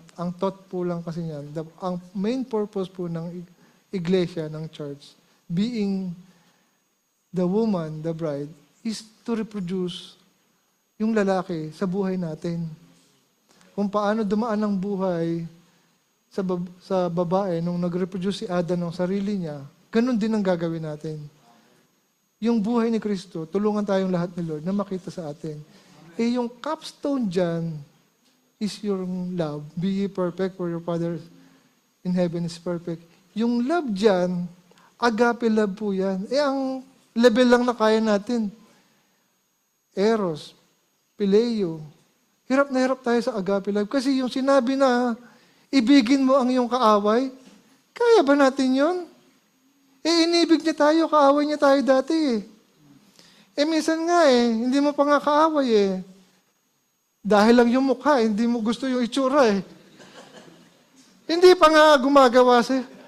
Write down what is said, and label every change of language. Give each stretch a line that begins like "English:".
Filipino: Ang thought po lang kasi niyan, ang main purpose po ng iglesia, ng church,
English: being the woman, the bride, is to reproduce
Filipino: yung lalaki sa buhay natin. Kung paano dumaan ang buhay sa babae nung nag-reproduce si Adam ng sarili niya, ganun din ang gagawin natin. Yung buhay ni Kristo, tulungan tayong lahat ni Lord na makita sa atin. Yung capstone dyan
English: is your love. Be ye perfect for your Father in heaven is perfect.
Filipino: Yung love dyan, agape love po yan. Ang level lang na kaya natin. Eros, Pileo. Hirap na hirap tayo sa agape love. Kasi yung sinabi na, ibigin mo ang iyong kaaway, kaya ba natin yun? Inibig niya tayo, kaaway niya tayo dati minsan nga hindi mo pa nga kaaway Dahil lang yung mukha, hindi mo gusto yung itsura Hindi pa nga gumagawa siya.